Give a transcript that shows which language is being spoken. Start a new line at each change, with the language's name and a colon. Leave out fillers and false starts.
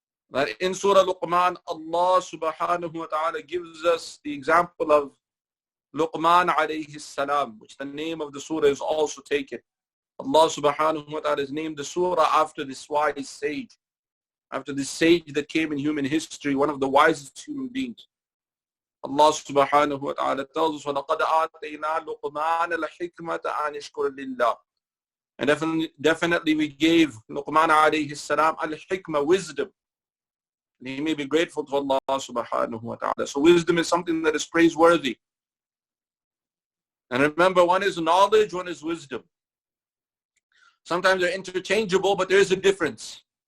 English: That in Surah Luqman, Allah subhanahu wa ta'ala gives us the example of Luqman alayhi salam, which the name of the surah is also taken. Allah subhanahu wa ta'ala has named the surah after this wise sage, after this sage that came in human history, one of the wisest human beings. Allah subhanahu wa ta'ala tells us,
Arabic: وَلَقَدْ آتَيْنَا لُقْمَانَ الْحِكْمَةَ أَنِ اشْكُرْ لِلَّهِ.
English: And definitely we gave Luqman alayhi salam al-hikmah, wisdom. And he may be grateful to Allah subhanahu wa ta'ala. So wisdom is something that is praiseworthy. And remember, one is knowledge, one is wisdom. Sometimes they're interchangeable, but there is a difference.